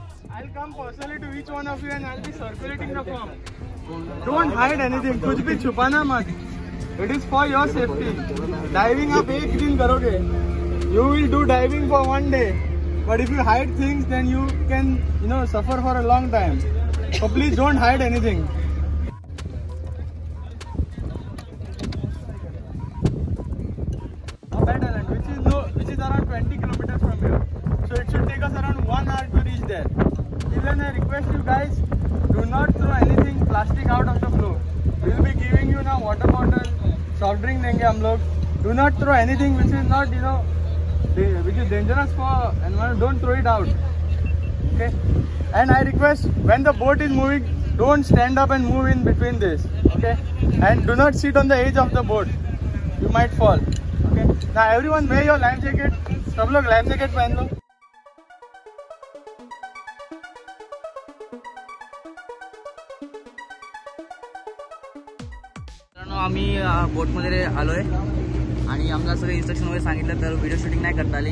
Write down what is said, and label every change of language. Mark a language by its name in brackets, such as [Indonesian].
[English] I'll come personally to each one of you and I'll be circulating the form. Don't hide anything, [Hindi] कुछ भी छुपाना मत। [English] It is for your safety. Diving [Hindi] आप एक दिन करोगे, [English] you will do diving for one day, but if you hide things then you can suffer for a long time. So please don't hide anything. Bad Island, which is around 20 kilometers from here, so it should take us around 1 hour to reach there. Even I request you guys, do not throw anything plastic out of the floor. We will be giving you now water bottle, soft drink [Hindi] देंगे हम लोग। [English] Do not throw anything which is not which is dangerous for environment. Don't throw it out. Okay. And I request when the boat is moving, don't stand up and move in between this. Okay. And do not sit on the edge of the boat. You might fall. Okay. Now everyone wear your life jacket. [Hindi] सब लोग life jacket पहन लो। [Marathi] आम्ही बोटमध्ये आलो आहे आणि आम्हाला सगळे instruction वगैरे सांगितलं, तर व्हिडिओ शूटिंग नाही करता आली।